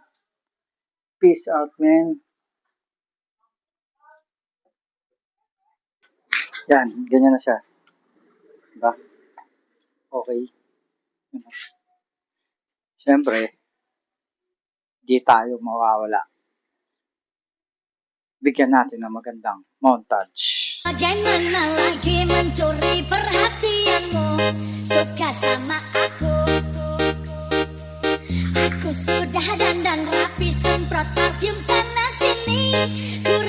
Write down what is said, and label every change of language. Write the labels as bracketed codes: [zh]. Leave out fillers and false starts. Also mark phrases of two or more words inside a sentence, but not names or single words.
[en] Peace out, man. [tl] Yan, ganyan na siya. Diba? Okay. Siyempre, di tayo mawawala. Bigyan natin ng magandang montage. [id] Bagaimana lagi mencuri perhatianmu? Suka sama aku. Aku sudah dandan rapi, semprot parfum sana sini.